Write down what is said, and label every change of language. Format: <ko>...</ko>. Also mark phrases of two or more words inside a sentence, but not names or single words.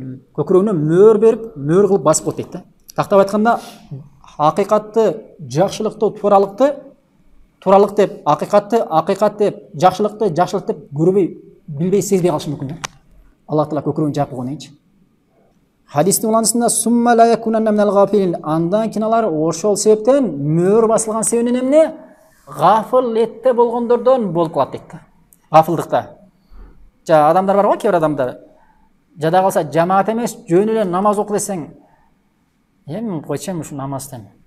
<ky>Көкүрөгүнө мөөр берип, мөөр кылып басып коет дейт да. Тактап айтканда, акыйкатты, жакшылыкты, тууралык деп, акыйкат деп, жакшылык деп көрбөй, билбей, сезбей калышы мүмкүн да. Аллах таала көкүрөгүн жаап койгон. Хадистин уланысында</ky> <ar>ثم ليكونن من الغافلين,</ar> <ky>андан кийин алар ошол себептен мөөр басылган себебинен эмне гафилетте болгондордон болуп калат дейт. Гафылдыкта. Адамдар бар го, кээ бир адамдар. Жада калса жамаат эмес, жөн эле намаз оку десең, эми койчем ушу намазден.</ky>